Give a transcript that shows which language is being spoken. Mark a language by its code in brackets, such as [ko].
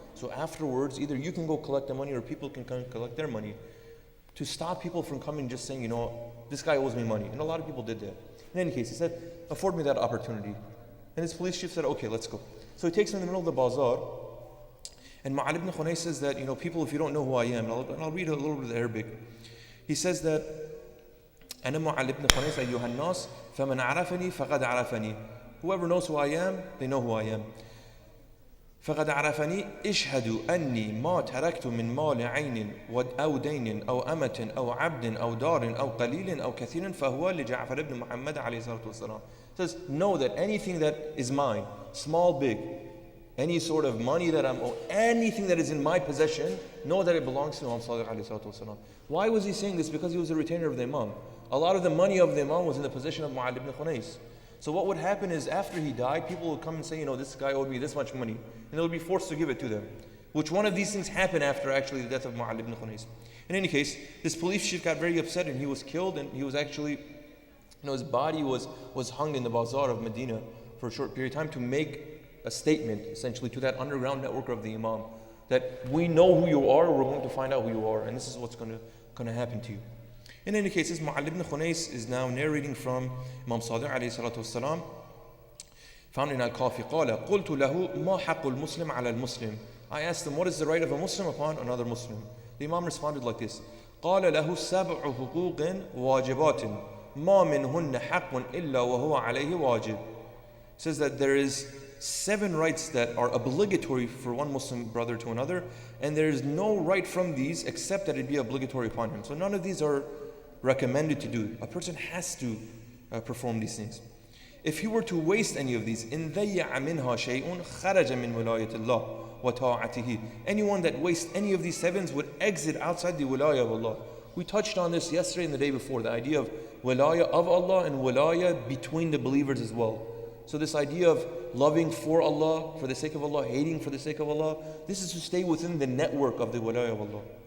[en] So afterwards, either you can go collect the money or people can come collect their money, to stop people from coming just saying, this guy owes me money. And a lot of people did that. In any case, he said, afford me that opportunity. And his police chief said, okay, let's go. So he takes him in the middle of the bazaar. And Mu'all ibn Khunais says that, people, if you don't know who I am, and I'll read a little bit of Arabic. He says that, [ar] أنا معل ابن خنيس أيها الناس فمن عرفني فقد عرفني. [en] Whoever knows who I am, they know who I am. [ar] فقد عرفني اشهدوا أني ما تركت من مال عين أو دين أو أمة أو عبد أو دار أو قليل أو كثير فهو لجعفر بن محمد عليه الصلاة والسلام. [en] It says, know that anything that is mine, small, big, any sort of money that I'm owed, anything that is in my possession, know that it belongs to Imam Sadiq alayhi salatu wasalam. Why was he saying this? Because he was a retainer of the Imam. A lot of the money of the Imam was in the possession of Mu'all ibn Khunais. So what would happen is after he died, people would come and say, this guy owed me this much money. And they would be forced to give it to them. Which one of these things happened after actually the death of Mu'all ibn Khunais? In any case, this police chief got very upset and he was killed, and he was actually, his body was hung in the bazaar of Medina for a short period of time to make a statement essentially to that underground network of the Imam, that we know who you are, we're going to find out who you are, and this is what's going to happen to you. In any case, Mu'all ibn Khunais is now narrating from Imam Sadiq alayhi salatu wasalam found in Al-Kafi, [ar] قال قلت له ما حق المسلم على المسلم. [en] I asked him, what is the right of a Muslim upon another Muslim? The Imam responded like this: [ar] قال له سبع حقوق واجبات ما منهن حق إلا وهو عليه واجب. [en] Says that there is 7 rights that are obligatory for one Muslim brother to another, and there is no right from these except that it be obligatory upon him. So none of these are recommended to do. A person has to perform these things. If he were to waste any of these, [ar] إن ضيع منها شيء خرج من ولاية الله وطاعته. [en] Anyone that wastes any of these 7s would exit outside the wilaya of Allah. We touched on this yesterday and the day before, the idea of wilaya of Allah and wilaya between the believers as well. So this idea of loving for Allah, for the sake of Allah, hating for the sake of Allah, this is to stay within the network of the wilaya of Allah.